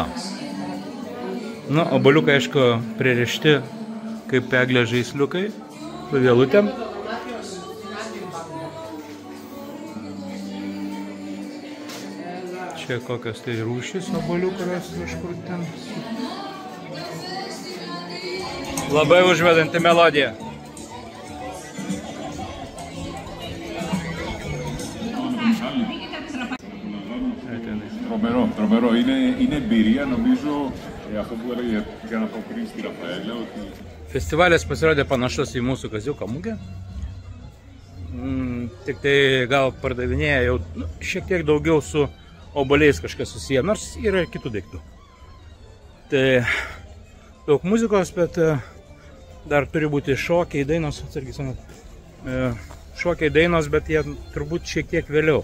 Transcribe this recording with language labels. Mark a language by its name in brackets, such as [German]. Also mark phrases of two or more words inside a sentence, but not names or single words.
[Lithuanian] Nu, obuoliukai, aišku, pririšti kaip eglės žaisliukai su vielutėm. Čia kokios tai rūšys obuolių, kurios kažkur ten. Labai užvedanti melodija. [Greek] Τρομερό. Είναι εμπειρία, νομίζω, αυτό που έλεγε για να πω πριν στη Ραφαέλα, ότι... [Lithuanian] Festivalis pasirodė panašus į mūsų kaziuko mugę. Tik tai gal pardavinėja jau šiek tiek daugiau su obuoliais kažkas susiję, nors yra ir kitų daiktų. Tai daug muzikos, bet dar turi būti šokiai, dainos, šokiai, dainos, bet jie turbūt šiek tiek vėliau.